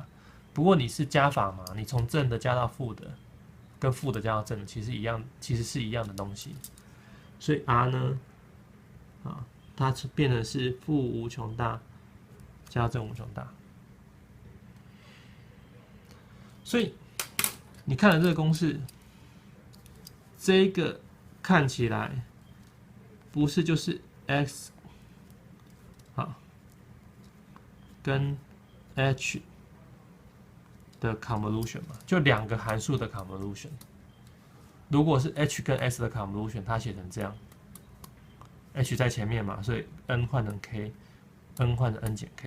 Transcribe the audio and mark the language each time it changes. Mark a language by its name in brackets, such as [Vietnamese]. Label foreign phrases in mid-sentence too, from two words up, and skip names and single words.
[Chinese] 不過你是加法嘛，你從正的加到負的，跟負的加到正的，其實是一樣的東西。所以 r 呢，它變成是負無窮大加正無窮大。所以你看了這個公式，這個看起來不是就是 x 跟 h 的 convolution 嘛？就兩個函數的 convolution。如果是 h 跟 s 的 convolution， 它寫成這樣 ，h 在前面嘛，所以 n 換成 k，n 換成 n 減 k。